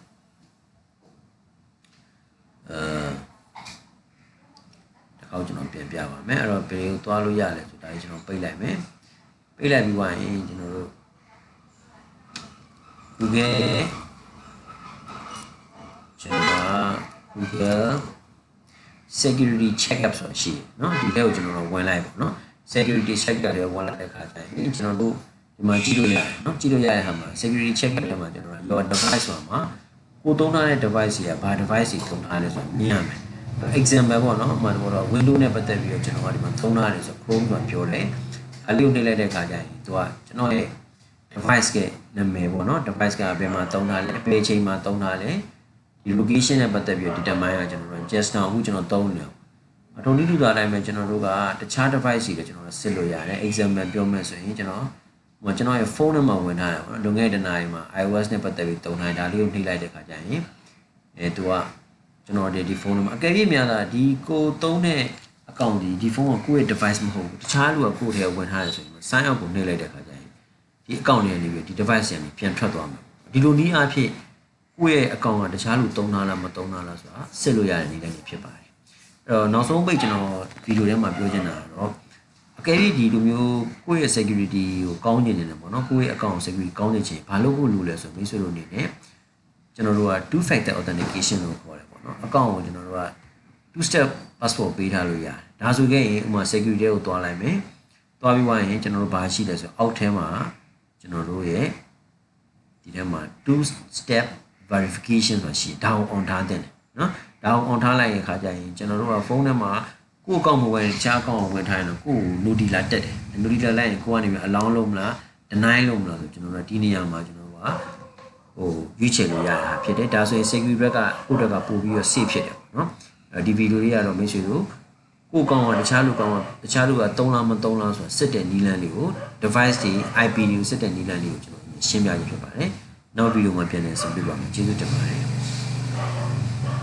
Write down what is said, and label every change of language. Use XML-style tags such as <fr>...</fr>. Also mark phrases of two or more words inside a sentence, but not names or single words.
<my>တစ်ခါကျွန်တော်ပြန်ပြပါမယ်အဲ့တော့ဘယ်ကိုသွားလို့ရလဲဆိုဒါကြီးကျွန်တော်ပိတ်လိုက်မယ်ပိတ်လိုက်ပြီးသွားရင်ကျွန်တော်တို့ Google ကျွန်တော်</my> <en>Google security checkup</en> <my>ဆိုတာရှိတယ်เนาะဒီတဲ့ကိုကျွန်တော်တို့ဝင်လိုက်ပါเนาะ</my> <en>security checkup</en> <my>တွေဝင်လိုက်တဲ့အခါကျရင်ကျွန်တော်တို့ဒီမှာကြည့်လို့ရတယ်เนาะကြည့်လို့ရတဲ့ဟာမှာ</my> <en>security checkup</en> <my>တွေမှာကျွန်တော်တို့</my> <en>your device</en> <my>ဆိုတာမှာကိုသုံးထားတဲ့ device တွေကဘာ device တွေသုံးထားလဲဆိုတာမြင်ရမယ် example ပေါ့เนาะဥပမာတော့ Windows နဲ့ပတ်သက်ပြီးတော့ကျွန်တော်ကဒီမှာသုံးထားတယ်ဆို Chrome ဆိုတာပြောတယ်အလေးကိုနှိပ်လိုက်တဲ့အခါကျရင်သူကကျွန်တော် ရဲ့ device ကနာမည်ပေါ့เนาะ device ကဘယ်မှာသုံးထားလဲဘယ်ချိန်မှာသုံးထားလဲဒီ location နဲ့ပတ်သက်ပြီးတော့ determine ရကျွန်တော်တို့</my> <en>just now</en> <my>အခုကျွန်တော်သုံးနေအထုံးတိတူတာအတိုင်းပဲကျွန်တော်တို့ကတခြား device တွေကျွန်တော်တို့စစ်လို့ရတယ် example ပြောမယ်ဆိုရင်ကျွန်တော်ရဲ့ phone ထဲမှာဝင်ထားတယ်ပေါ့နော်လွန်ခဲ့တဲ့နာရီမှာ iOS နဲ့ပတ်သက်ပြီးသုံးထားဒါလေးကိုနှိပ်လိုက်တဲ့အခါကျရင်သူကကျွန်တော်ဒီဖုန်း ထဲမှာအကယ်၍များတာဒီကိုသုံးတဲ့ account ဒီဖုန်းကကိုယ့်ရဲ့ device မဟုတ်ဘူးတခြားလူကကိုယ့်ထဲဝင်ထားတယ်ဆိုရင်</my> <en>sign out</en> <my>ကိုနှိပ်လိုက်တဲ့အခါကျရင်ဒီ account တွေကနေပြီးဒီ device တွေကနေပြန်ထွက်သွားမှာဒီလိုနည်းအားဖြင့်ကိုယ့်ရဲ့ account ကတခြားလူသုံးထားလားမသုံးထားလားဆိုတာစစ်လို့ရတဲ့နည်းတိုင်းဖြစ်ပါတယ် အဲ့တော့နောက်ဆုံးပိတ်ကျွန်တော်ဗီဒီယိုထဲမှာပြောချင်တာကတော့အကယ်၍ဒီလိုမျိုးကိုယ့်ရဲ့ security ကိုကောင်းနေတယ်ပေါ့နော်ကိုယ့်ရဲ့</my> <en>account security</en> <my>ကောင်းနေချင်ဘာလို့ဖို့လိုလဲဆိုမိတ်ဆွေတို့အနေနဲ့ကျွန်တော်တို့က</my> <en>two factor authentication</en> <my>လို့ ခေါ်တယ်ပေါ့နော် account ကိုကျွန်တော်တို့က</my> <en>two step password</en> <my>ပေးထားလို့ရတယ်ဒါဆိုခဲ့ရင်ဥပမာ security ကိုတွားလိုက်မယ်တွားပြီးသွားရင်ကျွန်တော်တို့ဘာရှိလဲဆိုအောက်ထဲမှာကျွန် တော်တို့ရဲ့ဒီထဲမှာ</my> <en>two step verification</en> <my>ဆိုတာရှိဒါကို on ထားတယ်နော်ဒါကို on ထားလိုက်ရင်ခါကြရင်ကျွန်တော်တို့ကဖုန်း ထဲမှာကိုယ့်အကောင့်မဝင်ချားအကောင့်ကိုဝင်ထားရင်တော့ကိုယ့်ကို notification တက်တယ် notification လိုက်ရင်ကိုကနေပြီး allow လုပ်မလား deny လုပ်မလားဆိုကျွန်တော်တို့ဒီနေရာမှာကျွန်တော်တို့ကရွေးချယ်လို့ရတာဖြစ်တယ်ဒါဆိုရင် security ဘက်ကကိုယ့်ဘက်ကပို့ပြီးတော့ safe ဖြစ်တယ်ပေါ့နော်ဒီဗီဒီယိုလေးကတော့မိတ်ဆွေတို့ကိုယ့်အကောင့်ကတခြားလူကသုံးလားမသုံးလားဆိုတာစစ်တဲ့နည်းလမ်းလေးကို device တွေ IP တွေကိုစစ်တဲ့နည်းလမ်းလေးကိုကျွန်တော်ရှင်းပြရဖြစ်ပါတယ်နောက်ဗီဒီယိုမှာပြန်လည်ဆက်ပြပါမယ်ကျေးဇူးတင်ပါတယ်</my>